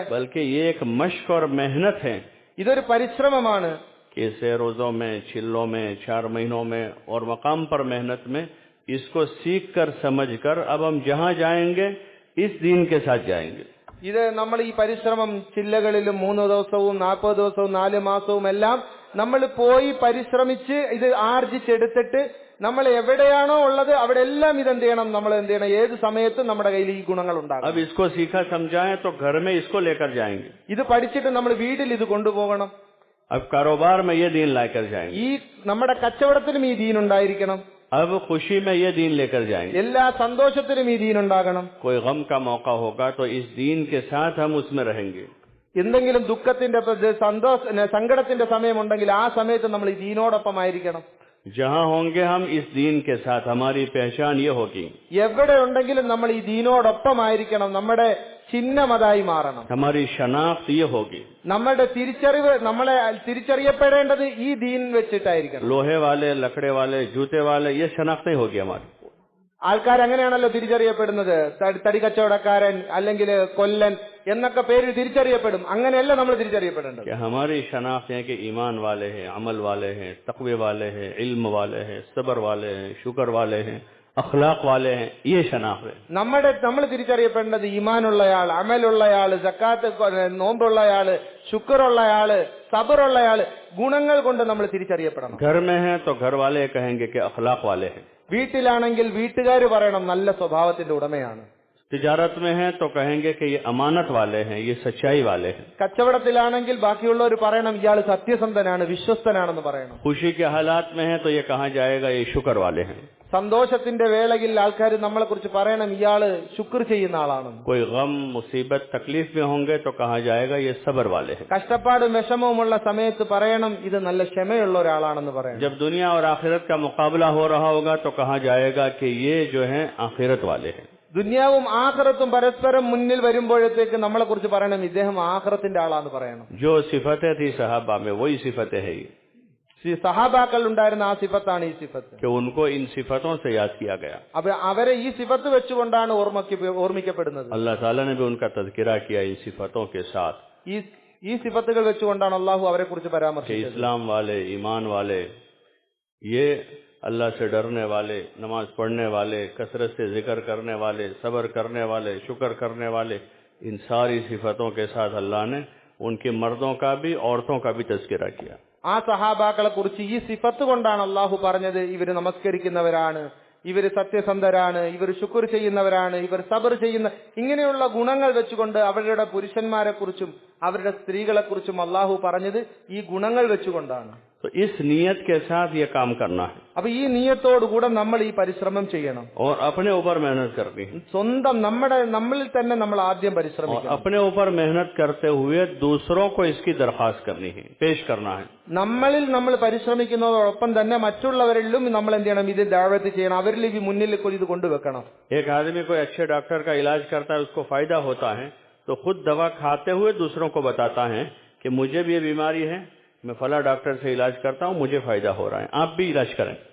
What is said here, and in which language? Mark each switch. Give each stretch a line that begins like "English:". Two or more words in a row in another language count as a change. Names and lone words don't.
Hindi: बल्कि ये एक मश्क और मेहनत है
Malayalam: ഇതൊരു പരിശ്രമമാണ്.
Hindi: कि इसे रोजों में, चिल्लों में, 4 महीनों में और मकाम पर मेहनत में इसको सीख कर समझ कर अब हम जहाँ जाएंगे इस दीन के साथ जाएंगे।
Malayalam: ഇത് നമ്മൾ ഈ പരിശ്രമം ചില്ലകളിലും 3 ദിവസവും 40 ദിവസവും 4 മാസവും എല്ലാം നമ്മൾ പോയി പരിശ്രമിച്ച് ഇത് ആർജിച്ചെടുത്തിട്ട് നമ്മൾ എവിടെയാണോ ഉള്ളത് അവിടെ എല്ലാം ഇതെന്ത് ചെയ്യണം, നമ്മൾ എന്ത് ചെയ്യണം, ഏത് സമയത്തും നമ്മുടെ കയ്യിൽ ഈ ഗുണങ്ങൾ ഉണ്ടാകും.
Hindi: अब इसको सीखा समझाएं तो घर में इसको लेकर जाएंगे।
Malayalam: ഇത് പഠിച്ചിട്ട് നമ്മൾ വീട്ടിൽ ഇത് കൊണ്ടുപോകണം.
Hindi: अब कारोबार में ये दीन लाकर जाएंगे,
Malayalam: ഈ നമ്മുടെ കച്ചവടത്തിലും ഈ ദീൻ ഉണ്ടായിരിക്കണം.
Hindi: अब खुशी में ये दीन लेकर जाएंगे।
Malayalam: എല്ലാ സന്തോഷത്തിലും ഈ ദീൻ ഉണ്ടാകണം.
Hindi: कोई गम का मौका होगा तो इस दीन के साथ हम उसमें रहेंगे।
Malayalam: എന്തെങ്കിലും ദുഃഖത്തിന്റെ സങ്കടത്തിന്റെ സമയമുണ്ടെങ്കിൽ ആ സമയത്ത് നമ്മൾ ഈ ദീനോടൊപ്പമായിരിക്കണം.
Hindi: जहाँ होंगे हम इस दीन के साथ हमारी पहचान ये होगी,
Malayalam: എവിടെ ഉണ്ടെങ്കിലും നമ്മൾ ഈ ദീനോടൊപ്പമായിരിക്കണം. നമ്മുടെ ചിഹ്നം അതായി മാറണം.
Hindi: हमारी शनाख्त ये होगी।
Malayalam: നമ്മുടെ തിരിച്ചറിവ്, നമ്മളെ തിരിച്ചറിയപ്പെടേണ്ടത് ഈ ദീൻ വെച്ചിട്ടായിരിക്കണം.
Hindi: लोहे वाले, लकड़े वाले, जूते वाले, ये शनाख्त नहीं होगी हमारी।
Malayalam: ആൾക്കാർ അങ്ങനെയാണല്ലോ തിരിച്ചറിയപ്പെടുന്നത്. തടി കച്ചവടക്കാരൻ അല്ലെങ്കിൽ കൊല്ലൻ എന്നൊക്കെ പേരിൽ തിരിച്ചറിയപ്പെടും. അങ്ങനെയല്ല നമ്മൾ തിരിച്ചറിയപ്പെടേണ്ടത്.
Hindi: कि हमारी शनाख्त है कि ईमान वाले हैं, अमल वाले हैं, तकवे वाले हैं, इल्म वाले हैं, सब्र वाले हैं, शुक्र वाले हैं, अखलाक वाले हैं, ये शनाख्त है।
Malayalam: നമ്മൾ തിരിച്ചറിയപ്പെടേണ്ടത് ഈമാനുള്ളയാൾ, അമലുള്ളയാള്, സക്കാത്ത് നോമ്പുള്ളയാള്, ശുക്റുള്ളയാള്, സബറുള്ളയാള്, ഗുണങ്ങൾ കൊണ്ട് നമ്മൾ തിരിച്ചറിയപ്പെടണം.
Hindi: घर में है तो घर वाले कहेंगे कि अखलाक वाले हैं।
Malayalam: വീട്ടിലാണെങ്കിൽ വീട്ടുകാർ പറയണം നല്ല സ്വഭാവത്തിന്റെ ഉടമയാണ്.
Hindi: तिजारत में है तो कहेंगे कि ये अमानत वाले हैं, ये सच्चाई वाले हैं।
Malayalam: കച്ചവടത്തിലാണെങ്കിൽ ബാക്കിയുള്ളവർ പറയണം ഇയാൾ സത്യസന്ധനാണ്, വിശ്വസ്തനാണെന്ന് പറയണം.
Hindi: खुशी के हालात में है तो ये कहा जाएगा ये शुक्र वाले हैं।
Malayalam: സന്തോഷത്തിന്റെ വേളയിൽ ആൾക്കാർ നമ്മളെ കുറിച്ച് പറയണം ഇയാള് ശുക്ർ ചെയ്യുന്ന ആളാണെന്ന്.
Hindi: कोई गम, मुसीबत, तकलीफ में होंगे तो कहा जाएगा ये सब्र वाले हैं।
Malayalam: കഷ്ടപ്പാടും വിഷമവുമുള്ള സമയത്ത് പറയണം ഇത് നല്ല ക്ഷമയുള്ള ഒരാളാണെന്ന് പറയണം.
Hindi: जब दुनिया और आखिरत का मुकाबला हो रहा होगा तो कहा जाएगा कि ये जो है आखिरत वाले हैं।
Malayalam: ദുനിയാവും ആഖിറത്തും പരസ്പരം മുന്നിൽ വരുമ്പോഴത്തേക്ക് നമ്മളെ കുറിച്ച് പറയണം ഇദ്ദേഹം ആഖിറത്തിന്റെ ആളാന്ന് പറയണം.
Hindi: जो सिफतें थी सहाबा में वही सिफतें है ये,
Malayalam: സഹാബാക്കൾ ഉണ്ടായിരുന്ന ആ സിഫത്താണ് ഈ സിഫത്ത്.
Hindi: कि उनको इन सिफतों से याद किया गया।
Malayalam: അപ്പൊ അവരെ ഈ സിഫത്ത് വെച്ചുകൊണ്ടാണ് ഓർമ്മിക്കപ്പെടുന്നത്.
Hindi: अल्लाह ताला ने भी उनका तज़किरा किया इन सिफतों के साथ।
Malayalam: ഈ സിഫത്തുകൾ വെച്ചുകൊണ്ടാണ് അള്ളാഹു അവരെ കുറിച്ച് പരാമർശിച്ചത്.
Hindi: इस्लाम वाले, ईमान वाले, ये अल्लाह से डरने वाले, नमाज पढ़ने वाले, कसरत से जिक्र करने वाले, सब्र करने वाले, शुक्र करने वाले, इन सारी सिफतों के साथ अल्लाह ने उनके मर्दों का भी औरतों का भी तज़किरा किया।
Malayalam: ആ സഹാബാക്കളെ കുറിച്ച് ഈ സിഫത്ത് കൊണ്ടാണ് അള്ളാഹു പറഞ്ഞത് ഇവര് നമസ്കരിക്കുന്നവരാണ്, ഇവര് സത്യസന്ധരാണ്, ഇവർ ശുക്ർ ചെയ്യുന്നവരാണ്, ഇവർ സബർ ചെയ്യുന്ന ഇങ്ങനെയുള്ള ഗുണങ്ങൾ വെച്ചുകൊണ്ട് അവരുടെ പുരുഷന്മാരെ കുറിച്ചും അവരുടെ സ്ത്രീകളെ കുറിച്ചും അള്ളാഹു പറഞ്ഞത് ഈ ഗുണങ്ങൾ വെച്ചുകൊണ്ടാണ്.
Hindi: तो इस नियत के साथ ये काम करना है
Malayalam: അപ്പൊ ഈ നിയത്തോടുകൂടെ നമ്മൾ ഈ പരിശ്രമം ചെയ്യണം.
Hindi: और अपने ऊपर मेहनत करनी है.
Malayalam: സ്വന്തം നമ്മളിൽ തന്നെ നമ്മൾ ആദ്യം
Hindi: और
Malayalam: പരിശ്രമിക്കണം.
Hindi: अपने ऊपर मेहनत करते हुए दूसरों को इसकी दरखास्त करनी है, पेश करना है.
Malayalam: നമ്മളിൽ നമ്മൾ പരിശ്രമിക്കുന്നതോടൊപ്പം തന്നെ മറ്റുള്ളവരിലും നമ്മൾ എന്ത് ചെയ്യണം? ഇത് ദഅവത്ത് ചെയ്യണം, അവരിൽ ഈ മുന്നിൽ ഇത് കൊണ്ടുവെക്കണം.
Hindi: एक आदमी कोई अच्छे डॉक्टर का इलाज करता है, उसको फायदा होता है, तो खुद दवा खाते हुए दूसरों को बताता है कि मुझे भी ये बीमारी है, मैं फला डॉक्टर से इलाज करता हूँ, मुझे फायदा हो रहा है, आप भी इलाज करें.